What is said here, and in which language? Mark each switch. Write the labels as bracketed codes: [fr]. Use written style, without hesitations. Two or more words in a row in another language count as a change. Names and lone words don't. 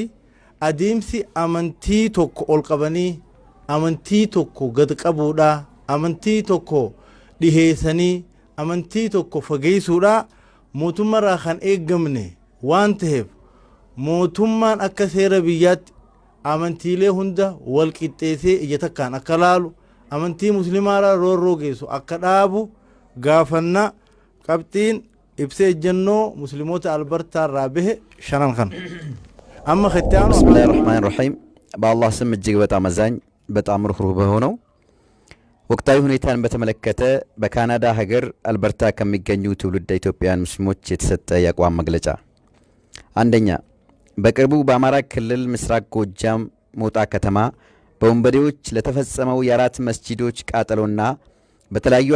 [om] adeemsi amantii tokko ol qabanii amantii tokko gad qabuudha amantii tokko dhiheessanii amantii tokko fageessuudha mootummaarraa kan eeggamne waan ta'eef mootummaan akka seera biyyaatti amantiilee hunda wal qixxeessee ija takkaan akka laalu amantii muslimaarraa roorroo geessu akka dhaabu gaafannaa. Qabxiin ibsee ejjennoo muslimoota albertaarraa bahe shanan kan amma ختያኑ [ar] بسم الله الرحمن الرحيم [am] በአላህ ስም እጅግ በጣም አዛኝ በጣም ሩህሩህ በሆነው ወቅታዊ ሁኔታን በተመለከተ በካናዳ ሀገር አልበርታ ከሚገኙ ትውልደ ኢትዮጵያውያን ሙስሊሞች የተሰጠ የአቋም መግለጫ። አንደኛ፣ በቅርቡ በአማራ ክልል ምስራቅ ጎጃም ሞጣ ከተማ በወንበዴዎች ለተፈጸመው የአራት መስጂዶች ቃጠሎና በተለያዩ